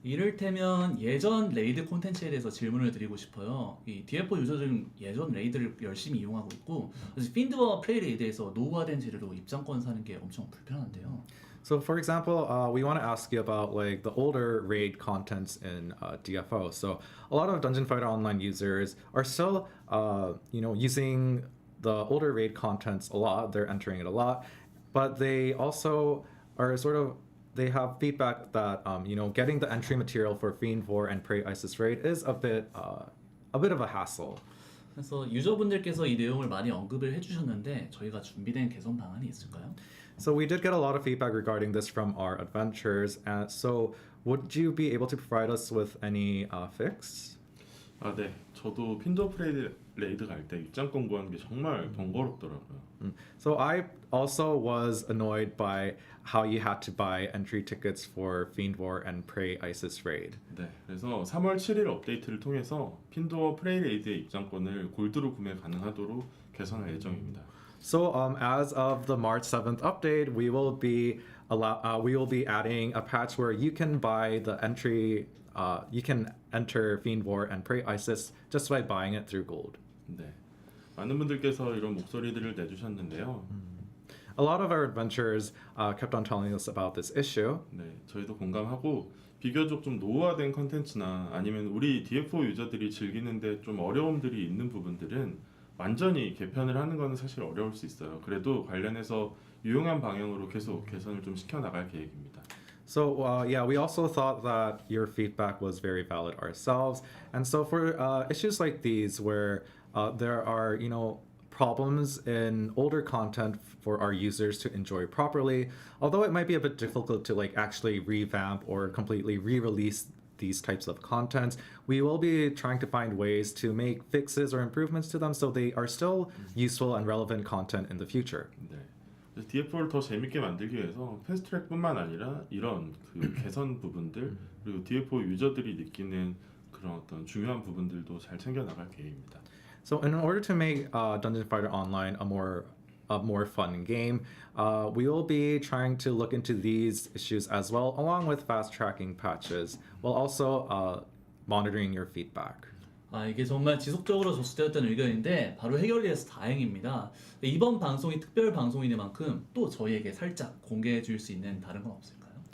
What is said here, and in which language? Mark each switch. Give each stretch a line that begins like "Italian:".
Korean: 이를테면 예전 레이드 콘텐츠에 대해서 질문을 드리고 싶어요. 이 DFO 유저들은 예전 레이드를 열심히 이용하고 있고 그래서 핀드와 프레이 레이드에서 노후화된 재료로 입장권 사는 게 엄청 불편한데요.
English: So, for example, we want to ask you about like the older raid contents in DFO. So, a lot of Dungeon Fighter Online users are still, using the older raid contents a lot. They're entering it a lot, but they also are they have feedback that getting the entry material for Fiend War and Prey Isis raid is a bit of a hassle.
Korean: 그래서 유저분들께서 이 내용을 많이 언급을 해주셨는데 저희가 준비된 개선 방안이 있을까요?
English: So we did get a lot of feedback regarding this from our adventures. So would you be able to provide us with any fix?
Korean: 네. 저도 핀더 프레이 레이드 갈 때 입장권 구하는 게 정말 번거롭더라고요.
English: So I also was annoyed by how you had to buy entry tickets for Fiend War and Prey Isis raid.
Korean: 네. 그래서 3월 7일 업데이트를 통해서 핀더 프레이 레이드의 입장권을 골드로 구매 가능하도록 개선할 예정입니다.
English: So as of the March 7th update, we will be adding a patch where you can buy the entry. You can enter Fiend War and Prey Isis just by buying it through gold.
Korean: 네. 많은 분들께서 이런 목소리들을 내주셨는데요.
English: A lot of our adventurers kept on telling us about this issue.
Korean: 네, 저희도 공감하고 비교적 좀 노후화된 컨텐츠나 아니면 우리 DFO 유저들이 즐기는데 좀 어려움들이 있는 부분들은 완전히 개편을 하는 거는 사실 어려울 수 있어요. 그래도 관련해서 유용한 방향으로 계속 개선을 좀 시켜 나갈 계획입니다.
English: So we also thought that your feedback was very valid ourselves, and so for issues like these where there are problems in older content for our users to enjoy properly, although it might be a bit difficult to like actually revamp or completely re-release these types of contents, we will be trying to find ways to make fixes or improvements to them so they are still useful and relevant content in the future.
Korean: 네. 그래서 DFO를 더 재밌게 만들기 위해서 패스트트랙뿐만 아니라 이런 그 개선 부분들 그리고 DFO 유저들이 느끼는 그런 어떤 중요한 부분들도 잘 챙겨 나갈 계획입니다.
English: So in order to make Dungeon Fighter Online a more fun game, we will be trying to look into these issues as well, along with fast tracking patches, while also monitoring your feedback.
Korean: 이게 정말 지속적으로 조치되었던 의견인데 바로 해결돼서 다행입니다. 이번 방송이 특별 방송이니만큼 또 저희에게 살짝 공개해 줄 수 있는 다른 건 없을까요?